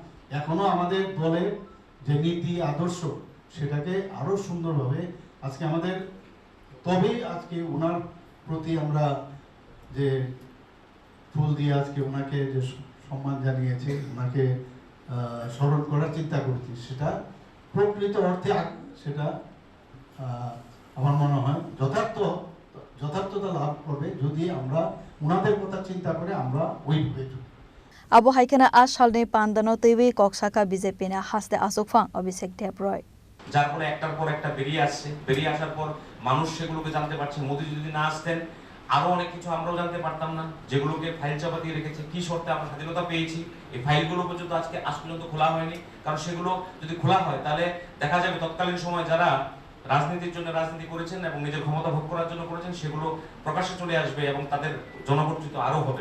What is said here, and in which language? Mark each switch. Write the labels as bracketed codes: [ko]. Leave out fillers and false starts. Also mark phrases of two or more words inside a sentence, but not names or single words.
[bn] এখনো আমাদের দলের যে নীতি আদর্শ সেটাকে আরো সুন্দরভাবে আজকে আমাদের, তবেই আজকে ওনার প্রতি আমরা যে ফুল দিয়ে আজকে ওনাকে যে সম্মান জানিয়েছে, ওনাকে স্মরণ করার চিন্তা করছি, সেটা প্রকৃত অর্থে সেটা আমার মনে হয় যথার্থতা লাভ করবে যদি আমরা ওনাদের কথা চিন্তা করে আমরা ওইভাবে চলি। [trp] Abo haikena ashalne pandano tewe koksaka BJP na haste asukfang Abhishek Debroi. [bn] যার ফলে একটার পর একটা বেরিয়ে আসছে, বেরিয়ে আসার পর মানুষ সেগুলোকে জানতে পারছে। মোদি যদি না আসতেন আরো অনেক কিছু আমরাও জানতে পারতাম না, যেগুলোকে ফাইল চাপা দিয়ে রেখেছে। কি শর্তে আমরা স্বাধীনতা পেয়েছি, এই ফাইলগুলো পর্যন্ত আজ পর্যন্ত খোলা হয়নি। কারণ সেগুলো যদি খোলা হয় তাহলে দেখা যাবে তৎকালীন সময় যারা রাজনীতির জন্য রাজনীতি করেছেন এবং নিজের ক্ষমতা ভোগ করার জন্য করেছেন, সেগুলো প্রকাশ্যে চলে আসবে এবং তাদের জনবর্জিত আরো হবে।